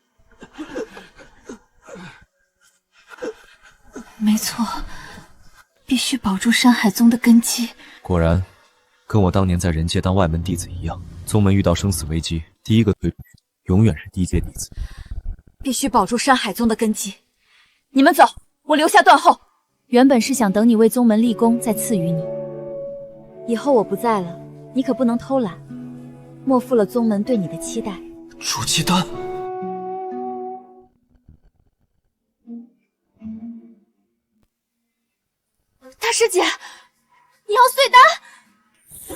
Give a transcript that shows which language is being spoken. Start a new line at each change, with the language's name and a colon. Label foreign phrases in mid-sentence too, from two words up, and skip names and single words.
Chinese: 沒錯，必須保住山海宗的根基。果然，跟我当年在人界当外门弟子一樣，宗门遇到生死危机，第一个推出去永远是低阶弟子。必須保住山海宗的根基。你們走，我留下斷後。原本是想等你為宗門立功再賜予你，以後我不在了，你可不能偷懶，莫負了宗門對你的期待。煮雞丹。大師姐，你要碎丹？